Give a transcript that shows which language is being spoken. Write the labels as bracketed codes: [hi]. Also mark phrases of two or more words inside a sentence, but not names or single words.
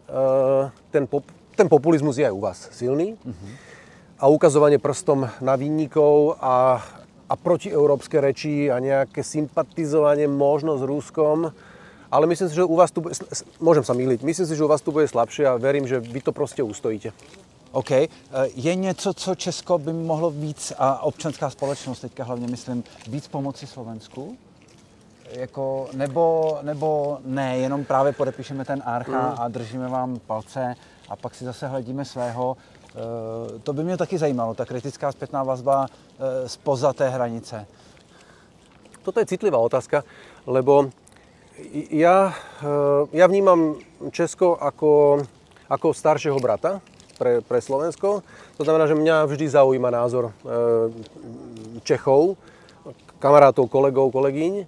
[sk] Ten populizmus je aj u vás silný. A ukazovanie prstom na vinníkov a protieurópske reči a nejaké sympatizovanie možno s Ruskom. Ale myslím si, že u vás tu bude, môžem sa mýliť, myslím si, že u vás tu bude slabšie a verím, že vy to proste ustojíte. [cs] OK. Je něco, co Česko by mohlo víc, a občanská společnost teďka hlavně myslím, víc pomoci Slovensku? Jako, nebo ne, jenom právě podepíšeme ten archa a držíme vám palce a pak si zase hledíme svého. To by mě taky zajímalo, ta kritická spätná vazba spoza té hranice. [sk] Toto je citlivá otázka, lebo ja vnímam Česko ako staršieho brata pre Slovensko. To znamená, že mňa vždy zaujíma názor Čechov, kamarátov, kolegov, kolegyň.